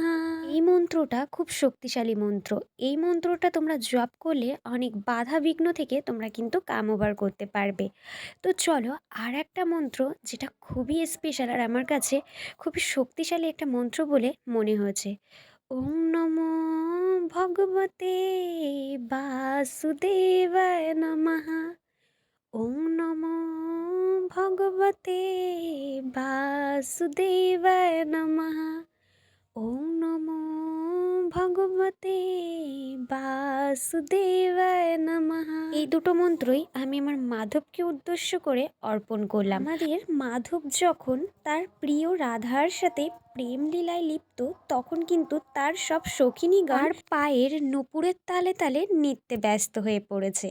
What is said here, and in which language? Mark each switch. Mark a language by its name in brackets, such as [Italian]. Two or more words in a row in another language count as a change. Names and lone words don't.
[Bangla] এই মন্ত্রটা খুব শক্তিশালী মন্ত্র। এই মন্ত্রটা তোমরা জপ করলে অনেক বাধা বিঘ্ন থেকে তোমরা কিন্তু [English] come over [Bangla] করতে পারবে। তো চলো আর একটা মন্ত্র যেটা খুবই স্পেশাল আর আমার কাছে খুবই শক্তিশালী একটা মন্ত্র বলে মনে হয়েছে। [Sanskrit] ওম নমো ভগবতে বাসুদেবায় নমঃ। ওম নমো ভগবতে বাসুদেবায় নমঃ। ওম নমো ভগবতে বাসুদেবায় নমঃ। [Bangla] এই দুটো মন্ত্রই আমি আমার মাধবকে উদ্দেশ্য করে অর্পণ করলাম। আমাদের মাধব যখন তার প্রিয় রাধার সাথে প্রেম লীলায় লিপ্ত, তখন কিন্তু তার সব সখিনী গার পায়ের নুপুরের তালে তালে নৃত্যে ব্যস্ত হয়ে পড়েছে।